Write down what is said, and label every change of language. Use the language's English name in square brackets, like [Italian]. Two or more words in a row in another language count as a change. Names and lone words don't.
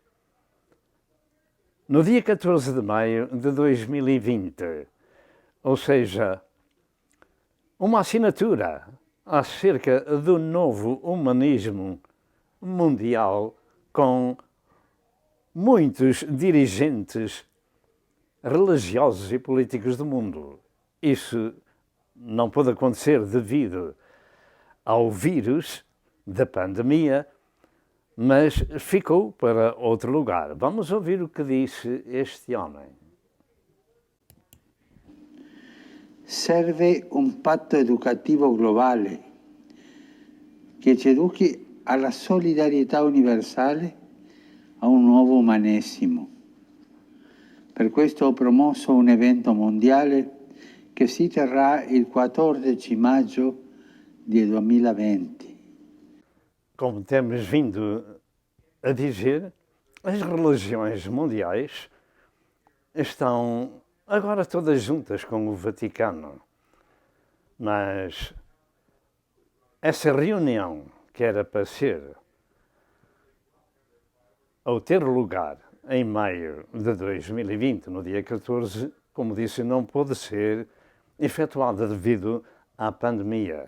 [Portuguese] no dia 14 de maio de 2020, ou seja, uma assinatura acerca do novo humanismo mundial com muitos dirigentes religiosos e políticos do mundo. Isso não pôde acontecer devido ao vírus da pandemia, mas ficou para outro lugar. Vamos ouvir o que disse este homem. [Italian] Serve un patto educativo globale che ci educhi alla solidarietà universale, a un nuovo umanesimo. Per questo ho promosso un evento mondiale che si terrà il 14 maggio di 2020. [Portuguese] Como temos vindo a dizer, as religiões mundiais estão agora todas juntas com o Vaticano. Mas essa reunião que era para ser ou ter lugar em maio de 2020, no dia 14, como disse, não pôde ser efetuada devido à pandemia.